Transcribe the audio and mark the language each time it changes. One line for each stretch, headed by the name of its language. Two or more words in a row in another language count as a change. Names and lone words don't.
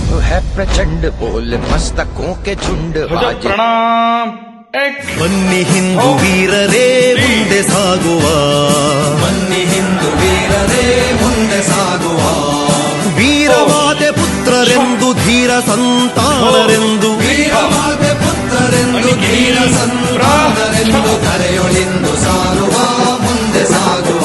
Hindi: है प्रचंड, बोल मस्तकों के झुंड बाजे। प्रणाम।
Kannada: ಬನ್ನಿ ಹಿಂದೂ ವೀರರೇ ಮುಂದೆ ಸಾಗುವ, ಬನ್ನಿ ಹಿಂದೂ ವೀರರೇ ಮುಂದೆ ಸಾಗುವ. ವೀರಮಾತೆ ಪುತ್ರರೆಂದು ಧೀರ ಸಂತಾನರೆಂದು, ವೀರಮಾತೆ ಪುತ್ರರೆಂದು ಧೀರ ಸಂತಾನರೆಂದು ಕರೆಯೊಳಿಂದು ಸಾರುವ, ಮುಂದೆ ಸಾಗುವ.